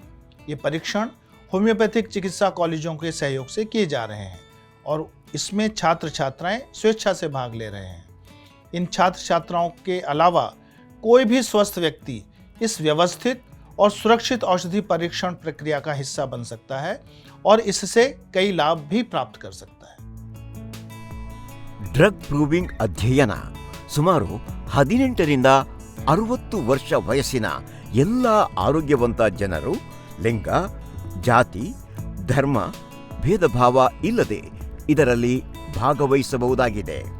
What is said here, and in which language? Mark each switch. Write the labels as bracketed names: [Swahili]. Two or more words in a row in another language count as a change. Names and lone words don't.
[Hindi] ये परीक्षण होम्योपैथिक चिकित्सा कॉलेजों के सहयोग से किए जा रहे हैं और इसमें छात्र छात्राएं स्वेच्छा से भाग ले रहे हैं. इन छात्र छात्राओं के अलावा कोई भी स्वस्थ व्यक्ति इस व्यवस्थित और सुरक्षित औषधि परीक्षण प्रक्रिया का हिस्सा बन सकता है और इससे कई लाभ भी प्राप्त कर सकता है. [English] drug proving [Kannada] ಅಧ್ಯಯನ ಸುಮಾರು 18ರಿಂದ 60 ವರ್ಷ ವಯಸ್ಸಿನ ಎಲ್ಲ ಆರೋಗ್ಯವಂತ ಜನರು ಲಿಂಗ, ಜಾತಿ, ಧರ್ಮ, ಭೇದ ಭಾವ ಇಲ್ಲದೆ ಇದರಲ್ಲಿ ಭಾಗವಹಿಸಬಹುದಾಗಿದೆ.